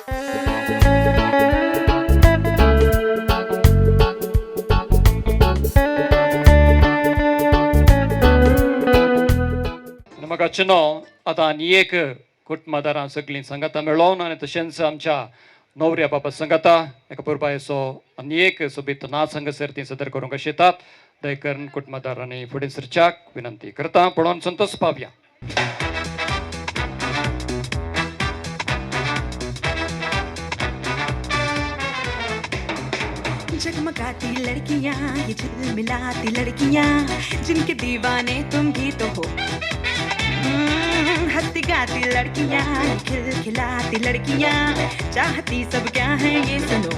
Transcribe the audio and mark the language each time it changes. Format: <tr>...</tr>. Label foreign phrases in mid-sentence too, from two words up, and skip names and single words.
<kok>मोगाचें नांव आतां आनी एक कुटुंबादारां सगळीं संगता मेळोवन आनी तशेंच आमच्या नवऱ्या बाबा संगता एका पुरबायेचो आनी एक सोबीत नाच हांगासर ती सदर करूंक आशितात दय करून कुटुंबादारांनी फुडें सरच्याक विनंती करता पळोवन संतोश पावया.</kok> <hi>जगमगाती लड़कियां ये झिलमिलाती लड़कियां जिनके दीवाने तुम भी तो हो. हंसती गाती लड़कियां खिलखिलाती लड़कियां चाहती सब क्या है ये सुनो.</hi>